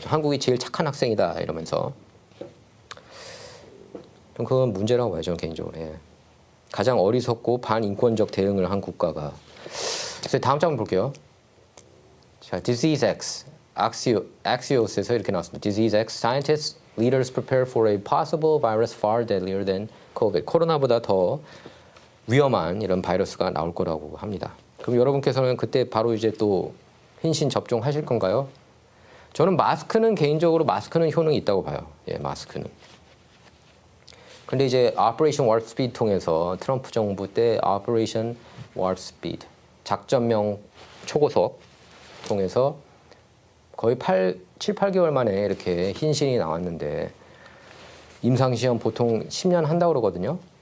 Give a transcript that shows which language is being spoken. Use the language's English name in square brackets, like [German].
[Korean] 한국이 제일 착한 학생이다 이러면서. 좀 그건 문제라고 봐요, 저는 개인적으로. 예. 가장 어리석고 반인권적 대응을 한 국가가. 그래서 다음 장면 볼게요. 자, Disease X. Axios에서 이렇게 나왔습니다. [English] Disease X, scientists, leaders prepare for a possible virus far deadlier than COVID. [Korean] 코로나보다 더 위험한 이런 바이러스가 나올 거라고 합니다. 그럼 여러분께서는 그때 바로 이제 또 흰신 접종하실 건가요? 저는 개인적으로 마스크는 효능이 있다고 봐요. 예, 마스크는. 근데 이제 Operation Warp Speed 통해서 트럼프 정부 때 Operation Warp Speed, 작전명 초고속 통해서 거의 7, 8개월 만에 이렇게 흰신이 나왔는데 임상시험 보통 10년 한다고 그러거든요.